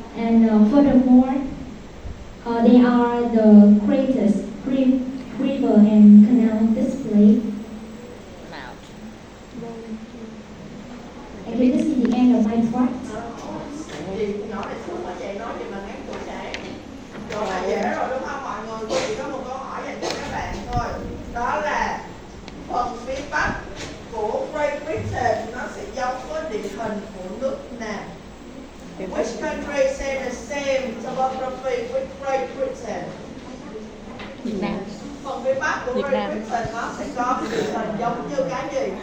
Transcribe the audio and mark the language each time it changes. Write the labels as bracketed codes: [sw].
[en] And furthermore, they are the greatest river and canal display. [vi] Nào. [en] And this is the end of my part. [vi] Chị nhỏ này xuống mà chạy nói gì mà ngắn tuổi trẻ. Rồi là dễ rồi đúng không mọi người? Cô chỉ có một câu hỏi dành cho các bạn thôi. Đó là phần phía Bắc của Great Britain nó sẽ giống với địa hình của nước nào? [en] Which country share the same topography with Great Britain? [vi] Việt Nam. Phần phía Bắc của Việt [en] Great [vi] Nam. Britain nó sẽ có địa hình giống như cái gì?